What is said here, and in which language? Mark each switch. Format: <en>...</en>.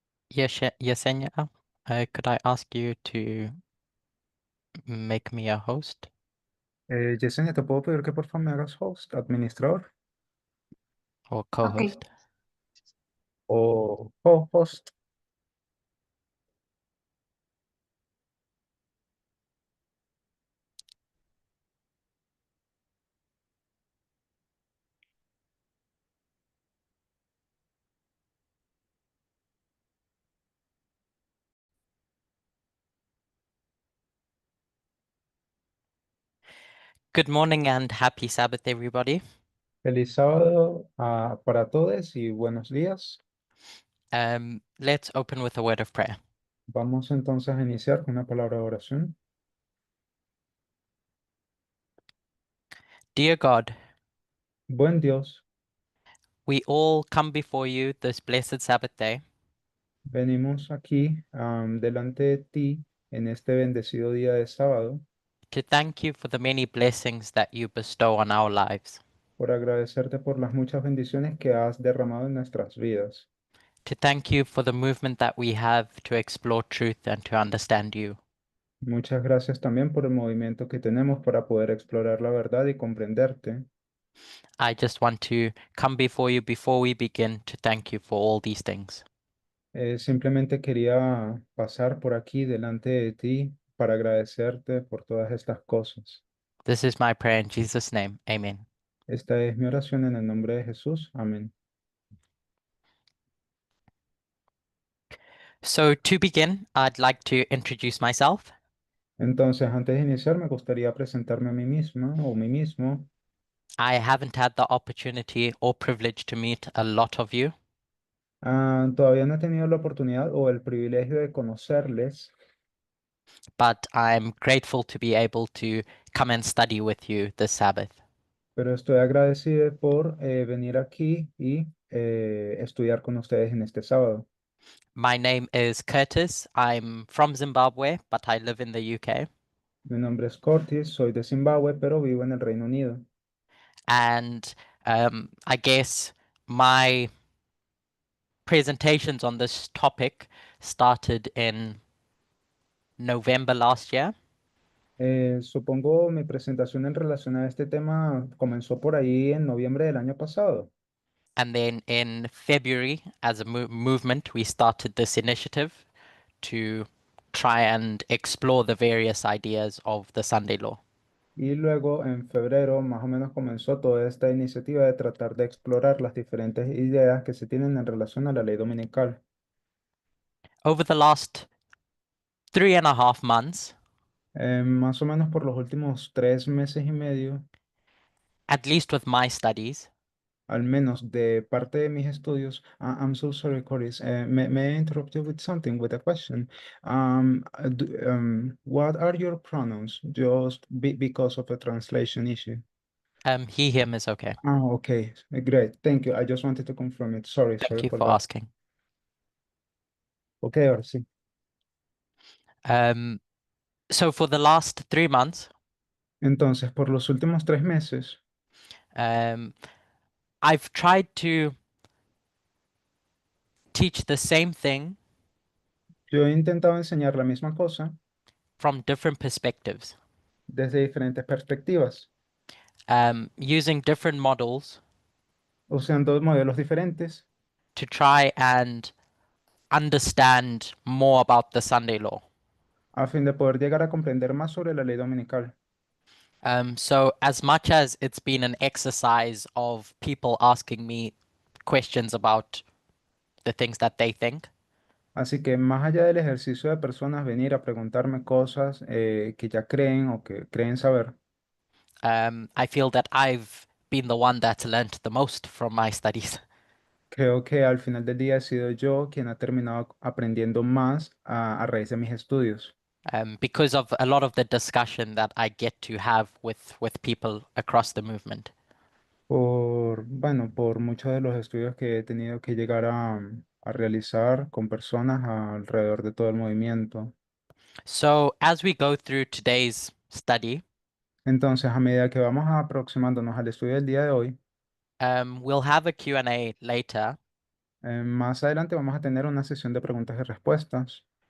<en>Yesenia, could I ask you to make me a host</en> <es>Yesenia, ¿te puedo pedir que por favor me hagas host, administrador</es> <en>or co-host?</en> <es>o co-host?</es> <en>Good morning and happy Sabbath, everybody.</en> <es>Feliz sábado para todos y buenos días.</es> <en>Let's open with a word of prayer.</en> <es>Vamos entonces a iniciar con una palabra de oración.</es> <en>Dear God,</en> <es>Buen Dios,</es> <en>we all come before you this blessed Sabbath day</en> <es>venimos aquí delante de ti en este bendecido día de sábado</es> <en>to thank you for the many blessings that you bestow on our lives,</en> <es>por agradecerte por las muchas bendiciones que has derramado en nuestras vidas.</es> <en>to thank you for the movement that we have to explore truth and to understand you.</en> <es>Muchas gracias también por el movimiento que tenemos para poder explorar la verdad y comprenderte.</es> <en>I just want to come before you before we begin to thank you for all these things.</en> <es>Simplemente quería pasar por aquí delante de ti para agradecerte por todas estas cosas.</es> <en>This is my prayer in Jesus' name. Amen.</en> <es>Esta es mi oración en el nombre de Jesús. Amén.</es> <en>So to begin, I'd like to introduce myself.</en> <es>Entonces, antes de iniciar, me gustaría presentarme a mí misma o mí mismo.</es> <en>I haven't had the opportunity or privilege to meet a lot of you,</en> <es>Todavía no he tenido la oportunidad o el privilegio de conocerles,</es> <en>but I'm grateful to be able to come and study with you this Sabbath.</en> <es>pero estoy agradecido por venir aquí y estudiar con ustedes en este sábado.</es> <en>My name is Curtis. I'm from Zimbabwe, but I live in the UK.</en> <es>Mi nombre es Curtis, soy de Zimbabue, pero vivo en el Reino Unido.</es> <en>And I guess my presentations on this topic started in November last year.</en> <es>Supongo mi presentación en relación a este tema comenzó por ahí en noviembre del año pasado.</es> <en>And then in February, as a movement, we started this initiative. to try and explore the various ideas of the Sunday law.</en> <es>Y luego en febrero más o menos comenzó toda esta iniciativa de tratar de explorar las diferentes ideas que se tienen en relación a la ley dominical.</es> <en>Over the last 3.5 months,</en> <es>Más o menos por los últimos 3 meses y medio,</es> <en>at least with my studies,</en> <es>al menos de parte de mis estudios.</es> <en>I'm so sorry, Coris. May I interrupt you with something, with a question? What are your pronouns? Just because of a translation issue. he, him is okay. Okay, great. Thank you. I just wanted to confirm it. Sorry Thank you for for that. asking.</en> <es>Okay, ahora sí.</es> <en>So for the last 3 months,</en> <es>Entonces, por los últimos 3 meses,</es> <en>I've tried to teach the same thing</en> <es>yo he intentado enseñar la misma cosa</es> <en>from different perspectives,</en> <es>desde diferentes perspectivas,</es> <en>using different models</en> <es>usando modelos diferentes</es> <en>to try and understand more about the Sunday law.</en> <es>a fin de poder llegar a comprender más sobre la ley dominical.</es> <en>So as much as it's been an exercise of people asking me questions about the things that they think,</en> <es>Así que más allá del ejercicio de personas venir a preguntarme cosas que ya creen o que creen saber,</es> <en>I feel that I've been the one that's learned the most from my studies.</en> <es>creo que al final del día he sido yo quien ha terminado aprendiendo más a raíz de mis estudios.</es> <en>Because of a lot of the discussion that I get to have with people across the movement.</en> <es>Bueno, por muchos de los estudios que he tenido que llegar a realizar con personas alrededor de todo el movimiento.</es> <en>So as we go through today's study,</en> <es>Entonces, a medida que vamos aproximándonos al estudio del día de hoy,</es> <en>we'll have a Q&A later.</en> <es>más adelante vamos a tener una sesión de preguntas y respuestas.</es>